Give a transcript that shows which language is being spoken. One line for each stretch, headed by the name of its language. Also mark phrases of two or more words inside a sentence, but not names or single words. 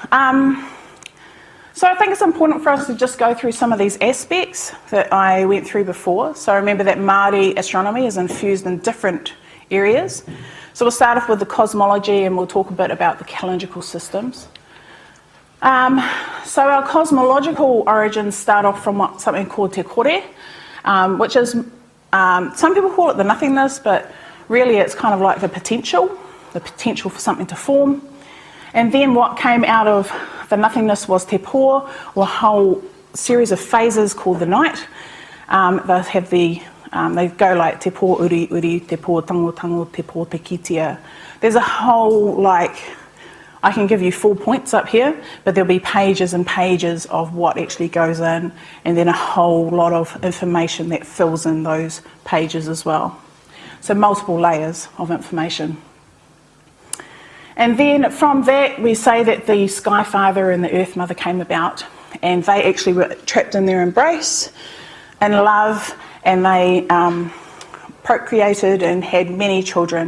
English: So I think it's important for us to just go through some of these aspects that I went through before. So remember that Māori astronomy is infused in different areas. So we'll start off with the cosmology and we'll talk a bit about the calendrical systems. So our cosmological origins start off from something called
Māori: te kore,
English: which is... some people call it the nothingness, but really it's kind of like the potential for something to form. And then what came out of the nothingness was
Māori: te po,
English: or a whole series of phases called the night. They have the They go like
Māori: te pō uri uri, te pō tango tango, te pō te kitia.
English: There's a whole, like, I can give you 4 points up here, but there'll be pages and pages of what actually goes in, and then a whole lot of information that fills in those pages as well. So multiple layers of information. And then from that, we say that the Sky Father and the Earth Mother came about, and they actually were trapped in their embrace in love, and they procreated and had many children.